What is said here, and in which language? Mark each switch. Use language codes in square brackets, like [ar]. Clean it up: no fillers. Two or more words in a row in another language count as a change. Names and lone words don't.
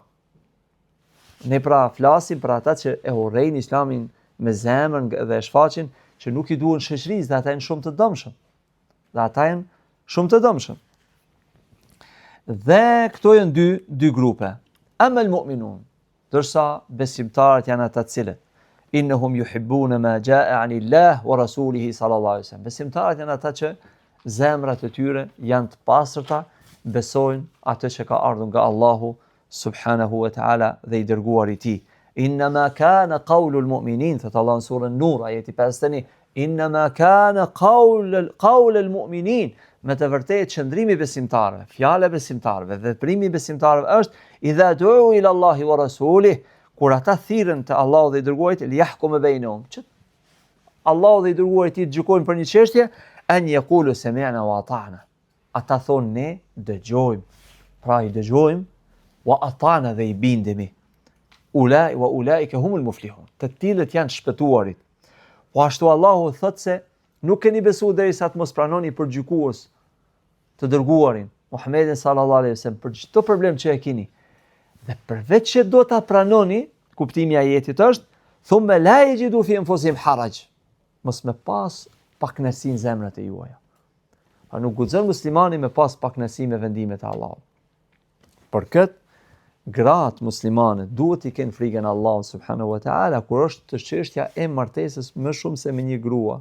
[sq] Ne pra flasim për ata që e urrejnë islamin me zemër dhe e shfaqin, që nuk i duhen shoqërisë, dhe ata janë shumë të dëmshëm. Dhe këto janë dy grupe. [ar] أما المؤمنون, [sq] dërsa besimtarët janë ata të cilët [ar] إنهم يحبون ما جاء عن الله ورسوله صلى الله عليه وسلم. [sq] Besimtarët janë ata që zemrat e tyre janë të pastërta, besojnë atë që ka ardhur nga Allahu [ar] سبحانه وتعالى [sq] dhe i dërguari i tij. [ar] إنما كان قول المؤمنين, [sq] thot Allah në surën Nur, ajeti 51, [ar] إنما كان قول المؤمنين, [sq] me të vërtetë qëndrimi besimtarëve, fjala e besimtarëve, veprimi i besimtarëve është [ar] إذا دعوا إلى الله ورسوله, [sq] kur ata thirrën te Allahu dhe i dërguarit, [ar] ليحكم بينهم, [sq] që Allahu dhe i dërguarit të gjykojnë për një çështje, [ar] أن يقولوا سمعنا وأطعنا. [sq] Ata thonë ne dëgjojmë, pra i dëgjojmë, [ar] وأطعنا [sq] dhe i bindemi. [ar] أولئك هم المفلحون. [sq] Të tillët janë shpëtuarit. Po ashtu Allahu thot se nuk keni besuar derisa të mos pranoni për gjykues të dërguarin Muhammedin [ar] صلى الله عليه وسلم [sq] për çdo problem që e keni. Dhe përveç që do ta pranoni, kuptimi i ajetit është [ar] ثم لا يجدوا في أنفسهم حرج. [sq] Mos me pas pakënaqësi në zemrat e juaja. Pa nuk guxon muslimani me pas pakënaqësi me vendimet e Allahut. Për këtë gratë muslimane duhet i kenë frikën e Allahut [ar] سبحانه وتعالى [sq] kur është të çështja e martesës më shumë se me një grua.